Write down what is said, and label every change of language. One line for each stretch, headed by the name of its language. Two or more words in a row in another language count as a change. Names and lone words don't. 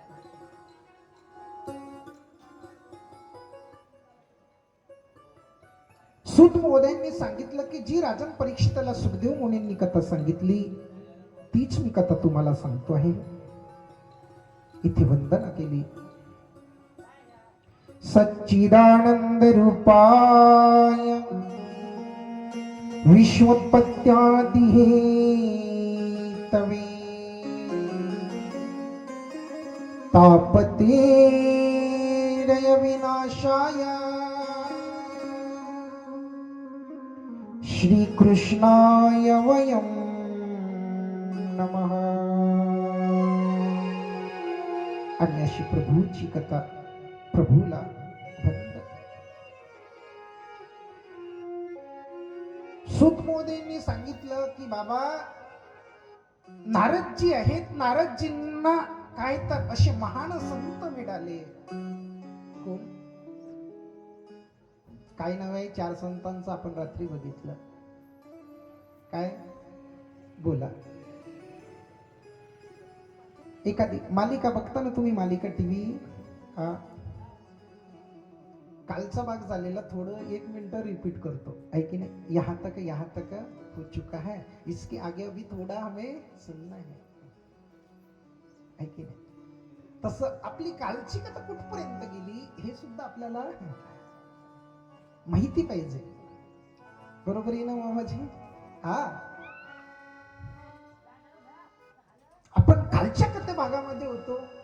Marathi: सूत महोदयांनी सांगितलं की जी राजन परीक्षिताला सुखदेव मुनींनी कथा सांगितली तीच मी कथा तुम्हाला सांगतो आहे. इथे वंदना केली.
Sanskrit: सच्चिदानंद रूपाय विश्वोत्पत्त्यादि हेतवे तापतेरय विनाशाय श्री कृष्णाय वयं नमः.
Marathi: आणि अशी प्रभूची कथा, प्रभूला वंदन. सूत मोदींनी सांगितलं की बाबा नारदजी आहेत, नारदजींना काय तर असे महान संत मिळाले. कोण? काय नाव आहे 4 संतांचं आपण रात्री बघितलं. काय बोला? एखादी मालिका बघता ना तुम्ही, मालिका टीव्ही? कालचा भाग झालेला थोडं 1 मिनिट रिपीट करतो,
Hindi: है कि नहीं? यहाँ तक हो चुका है, इसके आगे अभी थोड़ा हमें सुनना है कि नाही?
Marathi: तसं आपली कालची कथा कुठपर्यंत गेली हे सुद्धा आपल्याला माहिती पाहिजे. बरोबर आहे ना मामाजी? हा, आपण कालच्या कथे भागामध्ये होतो.